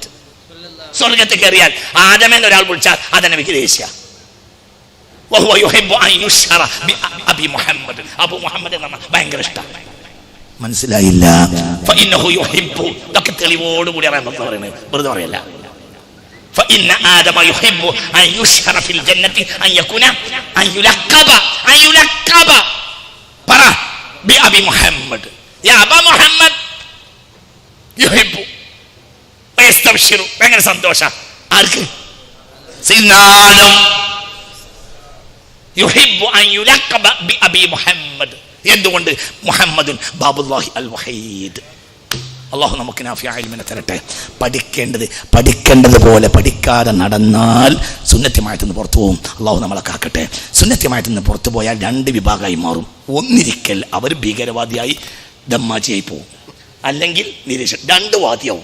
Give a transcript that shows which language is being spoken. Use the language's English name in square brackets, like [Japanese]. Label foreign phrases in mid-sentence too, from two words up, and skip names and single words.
[Malayalam] സ്വർഗ്ഗത്തിൽ കയറിയാൽ ആദം എന്ന് ഒരാൾ വിളിച്ചാൽ അത് നബിക്ക് ദേഷ്യ. [Arabic] وهو يحب أن يشهر بأبي محمد. [Malayalam] അബു മുഹമ്മദ് എന്ന് പറഞ്ഞാൽ ഭയങ്കര ഇഷ്ടമാണ്. മനസ്സിലായില്ല? [Arabic] فإنه يحب. [Malayalam] ഇതൊക്കെ തെളിവോട് കൂടി പറയുന്നത്, വെറുതെ പറയല്ല. [Arabic] فإن آدم يحب أن يشهر في الجنة أن يكون أن يلقب برا بأبي محمد. يا أبا محمد يحب ويستبشر. [Malayalam] ഭയങ്കര സന്തോഷം. ആർക്ക്? സയ്യിദ്നാ ആദം. [Arabic] يحب أن يلقب بأبي محمد. [Malayalam] എന്തുകൊണ്ട്? [Arabic] محمد باب الله الوحيد. [Malayalam] അള്ളാഹു നമുക്ക് [Arabic] نافع علم [Malayalam] തരട്ടെ. പഠിക്കേണ്ടതുപോലെ പഠിക്കാതെ നടന്നാൽ സുന്നത്യമായിട്ടൊന്ന് പുറത്തു പോകും. അള്ളാഹു നമ്മളെ കാക്കട്ടെ. സുന്നത്യമായിട്ടൊന്ന് പുറത്തു പോയാൽ രണ്ട് വിഭാഗമായി മാറും. ഒന്നിരിക്കൽ അവർ ഭീകരവാദിയായി ദമ്മാജിയായി പോകും, അല്ലെങ്കിൽ രണ്ട് വാദിയാവും.